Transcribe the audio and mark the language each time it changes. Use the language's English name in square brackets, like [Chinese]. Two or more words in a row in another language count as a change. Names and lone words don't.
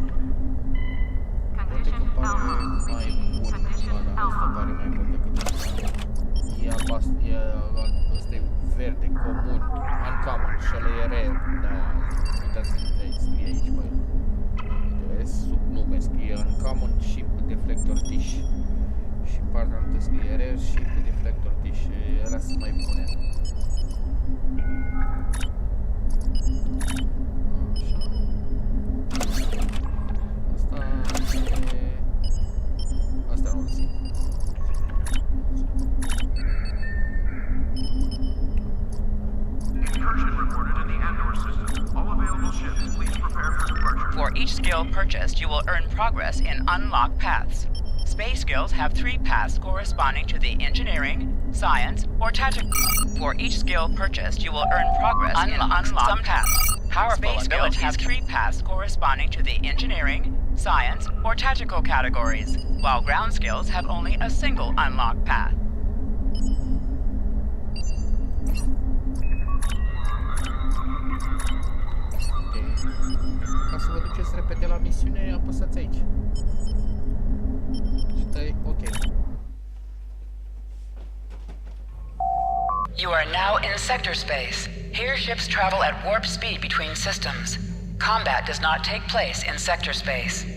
[Romanian] Poate că pare mai bun. Da, asta pare mai bun decât asta. E albastru, ăsta e verde, comun, uncommon și ăla e rare. Da, uitați că scrie aici, băi. Vezi, sub nume scrie [English] uncommon ship deflector dish. [Romanian] Și în partea altă scrie [English] rare ship deflector dish. [Romanian] Alea sunt mai bune. Asta nu-l simt. [English] Incursion reported in the Andor system. All available ships, please prepare for departure. For each skill purchased, you will earn progress in unlocked paths. Space skills have 3 paths corresponding to the engineering, science, or tactical. For each skill purchased, you will earn progress in unlocked paths. Powerful skills have 3 paths corresponding to the engineering, science, or tactical categories, while ground skills have only a single unlocked path. [Romanian] Ca să vă duceți repede la misiune, apăsați aici. Și dai OK. [English] You are now in sector space. Here ships travel at warp speed between systems. Combat does not take place in sector space.